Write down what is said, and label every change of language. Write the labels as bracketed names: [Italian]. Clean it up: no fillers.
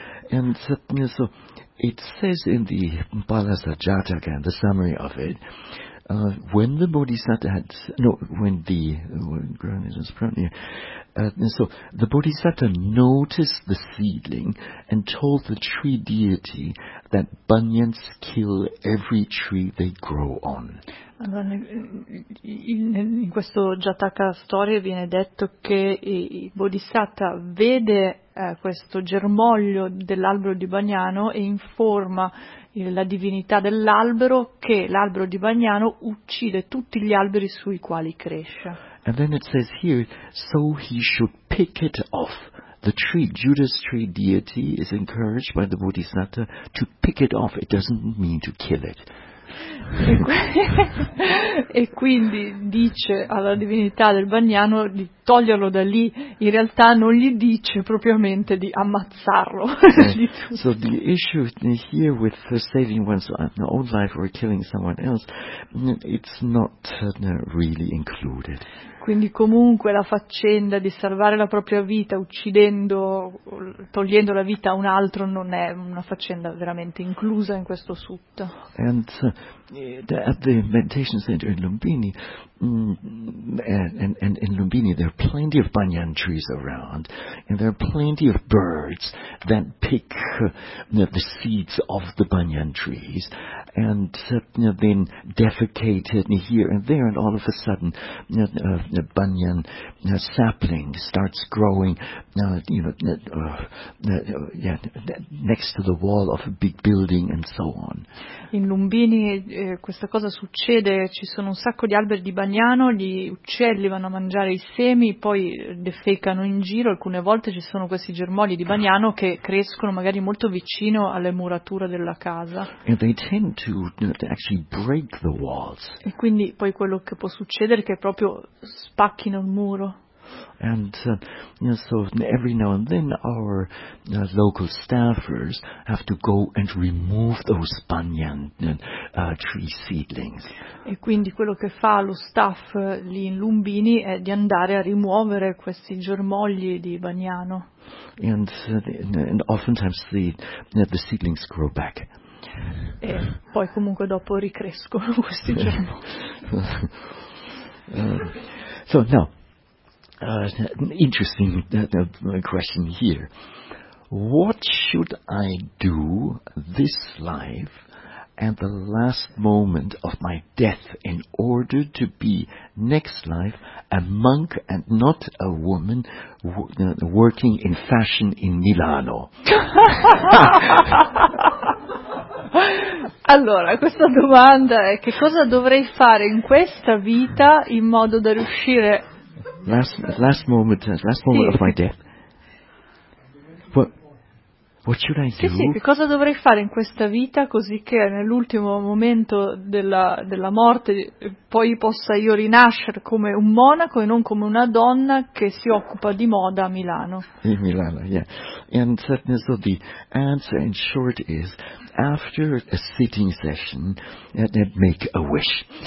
[English] And so it says in the Balasajataka, the summary of it, when the Bodhisattva had, the Bodhisattva noticed the seedling and told the tree deity that bunions kill every tree they grow on. [Italian] Allora, in questo Jataka story viene detto che il Bodhisattva vede questo germoglio dell'albero di bagnano e informa la divinità dell'albero che l'albero di bagnano uccide tutti gli alberi sui quali cresce. [English] And then it says here, so he should pick it off. The tree, Judas tree deity, is encouraged by the Bodhisattva to pick it off. It doesn't mean to kill it. [Italian] E quindi dice alla divinità del bagnano di toglierlo da lì, in realtà non gli dice propriamente di ammazzarlo. [English] So the issue here with saving one's own life or killing someone else, it's not really included. [Italian] Quindi comunque la faccenda di salvare la propria vita uccidendo, togliendo la vita a un altro, non è una faccenda veramente inclusa in questo sutta. [English] At the meditation center in Lumbini, and in Lumbini there are plenty of banyan trees around, and there are plenty of birds that pick the seeds of the banyan trees, and then defecate it here and there, and all of a sudden the banyan sapling starts growing next to the wall of a big building and so on. [Italian] In Lumbini questa cosa succede, ci sono un sacco di alberi di bagnano, gli uccelli vanno a mangiare i semi, poi defecano in giro, alcune volte ci sono questi germogli di bagnano che crescono magari molto vicino alle murature della casa. [English] And they tend to actually break the walls. [Italian] E quindi poi quello che può succedere è che proprio spacchino il muro. [English] And so every now and then our local staffers have to go and remove those banyan tree seedlings. [Italian] E quindi quello che fa lo staff lì in Lumbini è di andare a rimuovere questi germogli di bagnano. [English] And oftentimes the seedlings grow back. [Italian] E poi comunque dopo ricrescono questi germogli. [English] So now. Interesting question here. What should I do this life and the last moment of my death in order to be next life a monk and not a woman working in fashion in Milano? [Italian] Allora, questa domanda è: che cosa dovrei fare in questa vita in modo da riuscire? [English] Last moment of my death. What should I do? [Italian] Sì, che cosa dovrei fare in questa vita così che nell'ultimo momento della morte poi possa io rinascere come un monaco e non come una donna che si occupa di moda a Milano? [English] In Milano, yeah. And certainly, so the answer in short is, after a sitting session, make a wish.